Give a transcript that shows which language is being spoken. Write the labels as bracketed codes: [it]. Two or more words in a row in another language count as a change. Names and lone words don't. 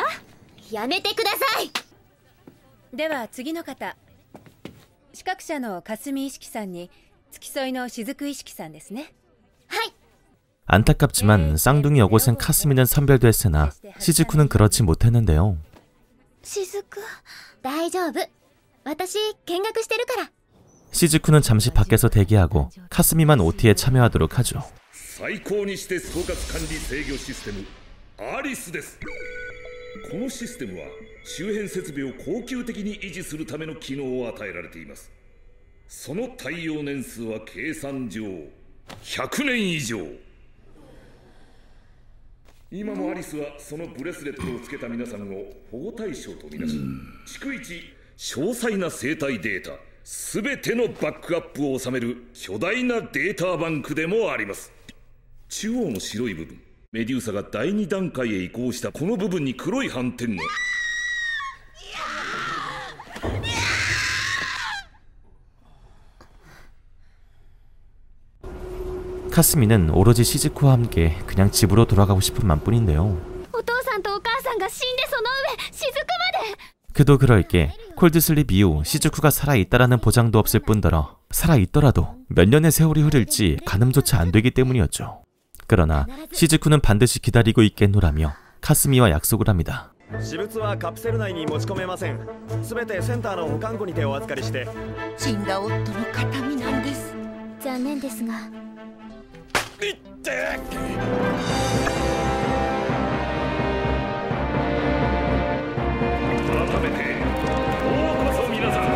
[ja] やめてください。では次の方、視覚者の霞意識さんに付き添いの雫意識さんですね。はい。 [ko] 안타깝지만 쌍둥이 여고생 카스미는 선별됐으나 시즈쿠는 그렇지 못했는데요. [ja] 雫、大丈夫。私見学してるから。 [ko] 시즈쿠는 잠시 밖에서 대기하고 카스미만 OT에 참여하도록 하죠. [ja] 最高にして総括管理制御システムアリスです。このシステムは周辺設備を恒久的に維持するための機能を与えられています。その耐用年数は計算上100年以上。今もアリスはそのブレスレットをつけた皆さんを保護対象とみなし、逐一詳細な生態データすべてのバックアップを収める巨大なデータバンクでもあります。中央の白い部分、メデューサが第2段階へ移行したこの部分に黒い斑点が。 [ko] 카스미는 오로지 시즈쿠와 함께 그냥 집으로 돌아가고 싶은 맘뿐인데요. [ja] お父さんとお母さんが死んでその上雫まで。 [ko] 그도 그럴 게 콜드슬립 이후 시즈쿠가 살아있다라는 보장도 없을 뿐더러 살아있더라도 몇 년의 세월이 흐를지 가늠조차 안 되기 때문이었죠. 그러나 시즈쿠는 반드시 기다리고 있겠노라며 카스미와 약속을 합니다. [ja] 私物はカプセル内に持ち込めません。すべてセンターの保管庫にてお預かりして。死んだ夫の形見なんです。残念ですが。いって。改めてようこそ皆さん。